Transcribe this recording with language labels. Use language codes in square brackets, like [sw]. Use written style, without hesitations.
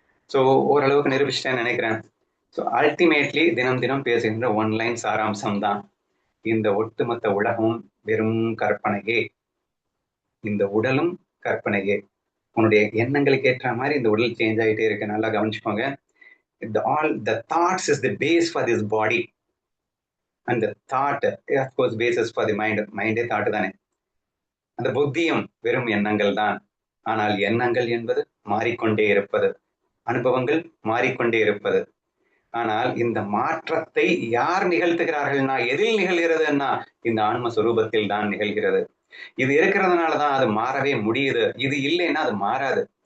[ta] So ஓரளவுக்கு நிரூபிச்சிட்டேன்னு நினைக்கிறேன். So ultimately தினம் தினம் பேசுகின்ற ஒன்லைன் சாராம்சம் தான், இந்த ஒட்டுமொத்த உலகமும் வெறும் கற்பனையே. இந்த உடலும் கற்பனையே. உன்னுடைய எண்ணங்களுக்கு ஏற்ற மாதிரி இந்த உடல் சேஞ்ச் ஆகிட்டே இருக்கு. நல்லா கவனிச்சுக்கோங்க. [en] The thoughts is the base for this body, and the thought of course basis for the mind. [ta] மைண்டே thought தானே. அந்த புத்தியும் வெறும் எண்ணங்கள் தான். ஆனால் எண்ணங்கள் என்பது மாறிக்கொண்டே இருப்பது, அனுபவங்கள் மாறிக்கொண்டே இருப்பது. ஆனால் இந்த மாற்றத்தை யார் நிகழ்த்துகிறார்கள்னா, எதில் நிகழ்கிறதுன்னா இந்த ஆன்ம சுரூபத்தில் தான் நிகழ்கிறது. இது இருக்கிறதுனாலதான் அது மாறவே முடியுது. இது இல்லைன்னா அது மாறாது.